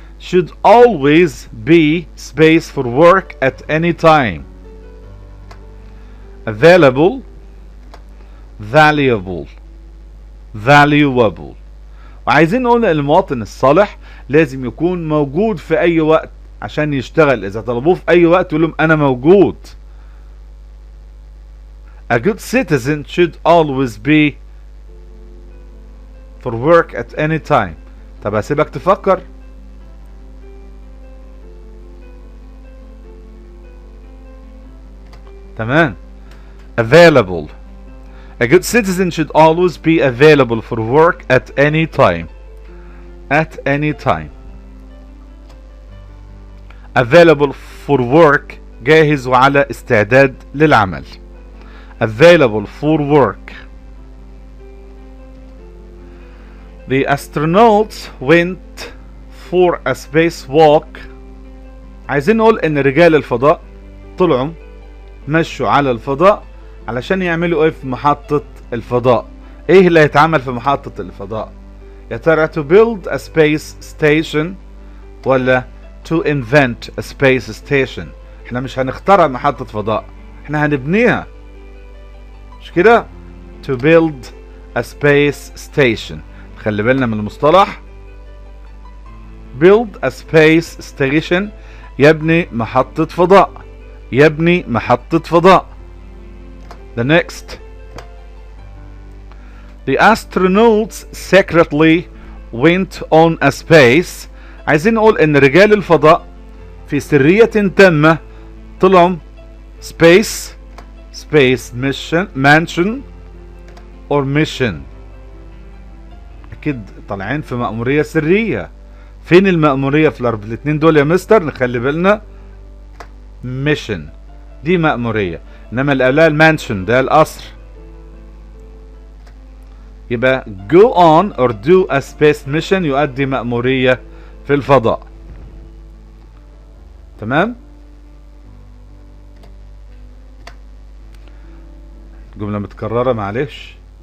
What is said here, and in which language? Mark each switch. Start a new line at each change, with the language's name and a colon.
English: should always be space for work at any time. available, valuable, valuable.
Arabic: وعايزين نقول المواطن الصالح لازم يكون موجود في اي وقت عشان يشتغل. اذا طلبوه في اي وقت يقول لهم انا موجود.
English: a good citizen should always be for work at any time.
Arabic: طب هسيبك تفكر.
English: تمام. available. A good citizen should always be available for work at any time. At any time. Available for work
Arabic: جاهز وعلى استعداد للعمل.
English: Available for work. The astronauts went for a spacewalk.
Arabic: عايزين نقول ان رجال الفضاء طلعوا مشوا على الفضاء علشان يعملوا ايه في محطة الفضاء. ايه اللي هيتعمل في محطة الفضاء؟ يا ترى
English: to build a space station
Arabic: ولا
English: to invent a space station؟
Arabic: احنا مش هنخترع محطة فضاء، احنا هنبنيها، مش كده؟ to build a space station. خلي بالنا من المصطلح.
English: build a space station
Arabic: يبني محطة فضاء، يبني محطة فضاء.
English: The next. The astronauts secretly went on a space.
Arabic: عايزين نقول ان رجال الفضاء في سرية تامة طلعوا
English: space mission mansion or mission.
Arabic: اكيد طالعين في مأمورية سرية. فين المأمورية في الاتنين دول يا مستر؟ نخلي بالنا. mission دي مأمورية، انما اللي قبلها المانشن ده القصر. يبقى
English: go on or do a space mission
Arabic: يؤدي مأمورية في الفضاء. تمام؟ جملة متكررة معلش.